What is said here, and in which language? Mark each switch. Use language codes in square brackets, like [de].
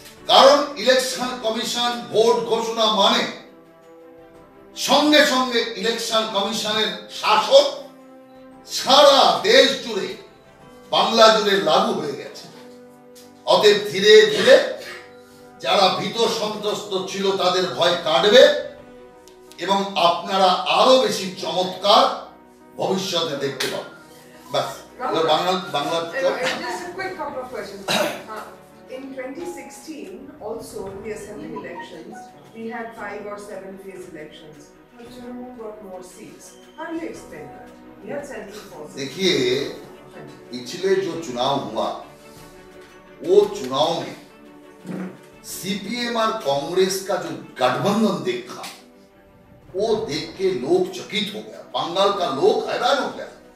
[bn] কারণ election commission vote ঘোষণা মানে সঙ্গে সঙ্গে ইলেকশন কমিশনের শাসন সারা দেশ জুড়ে, বাংলা জুড়ে লাগু হয়ে গেছে। অতএব ধীরে ধীরে যারা ভীত সন্ত্রস্ত ছিল তাদের ভয় কাটবে, এবং আপনারা আরো বেশি চমৎকার ভবিষ্যতে দেখতে পাবেন। বাস এবার Bangla [en] Just a quick couple of questions. In 2016, also in the assembly elections, we had 5 or 7 phase elections. But Trinamool got more seats. How do you explain that? We had central forces. [hi] देखिए, पिछले जो चुनाव हुआ वो चुनाव में CPM और कांग्रेस का जो गठबंधन देखा वो देख के लोग चकित हो गया, बंगाल का लोग हैरान हो गया।